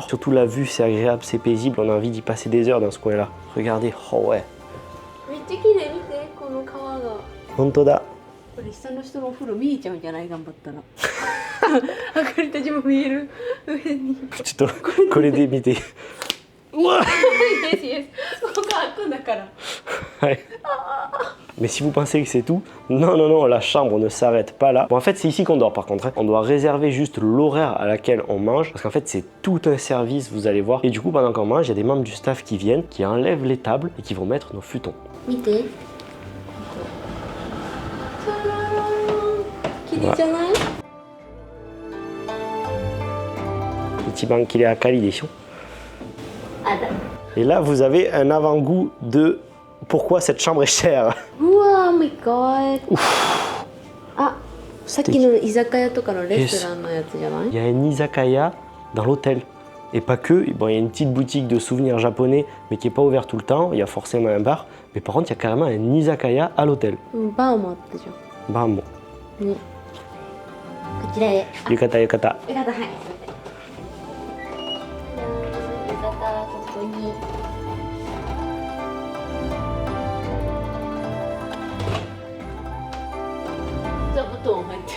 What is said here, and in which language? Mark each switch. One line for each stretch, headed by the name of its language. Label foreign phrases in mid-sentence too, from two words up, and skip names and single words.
French: Surtout la vue, c'est agréable, c'est paisible, on a envie d'y passer des heures dans ce coin-là. Regardez, oh ouais. Hontoda.
Japanese: これ下の人のお風呂見えちゃうんじゃない頑張ったら明かりたちも見える上にちょっとこれで見て。うわ
English: yes yes
Japanese: ここ開くんだから
French: Ouais. Mais si vous pensez que c'est tout, non, non, non, la chambre ne s'arrête pas là. Bon, en fait, c'est ici qu'on dort par contre. Hein. On doit réserver juste l'horaire à laquelle on mange. Parce qu'en fait, c'est tout un service, vous allez voir. Et du coup, pendant qu'on mange, il y a des membres du staff qui viennent, qui enlèvent les tables et qui vont mettre nos futons.
Japanese: 見て綺麗じゃない？一番綺麗明かりでしょ. あら
French: Et là, vous avez un avant-goût de pourquoi cette chambre est chère.
Japanese: うわー、
English: my god。
Japanese: あ、さっきの居酒屋とかのレストランのやつじゃない？
French: Il y a un izakaya dans l'hôtel. Et pas que, bon, il y a une petite boutique de souvenirs japonais, mais qui n'est pas ouverte tout le temps. Il y a forcément un bar. Mais par contre, il y a carrément un izakaya à l'hôtel.
Japanese: うんバーもあったじゃん。 Bam. ね。こちらへ浴衣、浴衣. よかったはいよかったここに座布団入って